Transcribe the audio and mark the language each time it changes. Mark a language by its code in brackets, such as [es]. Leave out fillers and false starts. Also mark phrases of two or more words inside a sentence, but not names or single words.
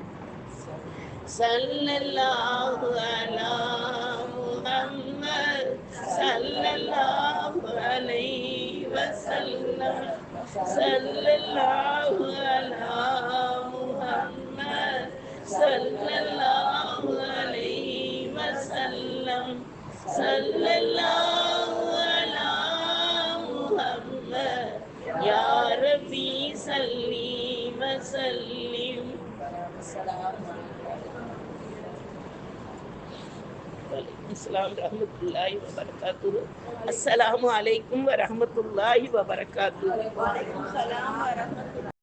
[ar] صلى الله على محمد صلى الله عليه وسلم، صلى الله على محمد صلى الله عليه وسلم، صلى الله على محمد يا ربي صل وسلم. السلام عليكم. السلام رحمة الله وبركاته. السلام عليكم ورحمة الله وبركاته.